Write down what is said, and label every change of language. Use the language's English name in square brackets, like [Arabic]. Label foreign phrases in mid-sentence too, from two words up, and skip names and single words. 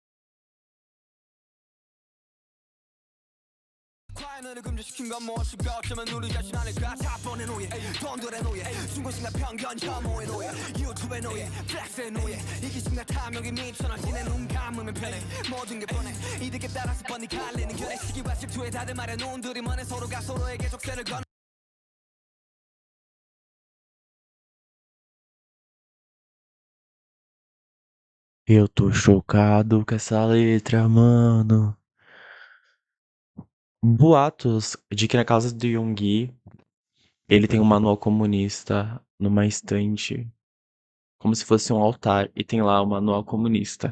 [Korean] 과연을 금지시킨 건 무엇일까 어쩌면 우리 자신 아닐까 자본의 노예 돈들의 노예 중고심과 편견 혐오의 노예 유튜브의 노예 플렉스의 노예 이기심과 탐욕이 미쳐나지네 눈 감으면 편해 모든 게 뻔해 이득에 따라서 뻔히 갈리는 결의 시기와 질투에 다들 말해 눈들이 먼해 서로가 서로에게 족쇄를 건 [Portuguese] eu tô chocado com essa letra, mano. Boatos de que na casa do Yoongi, ele tem um manual comunista numa estante, como se fosse um altar, e tem lá o manual comunista.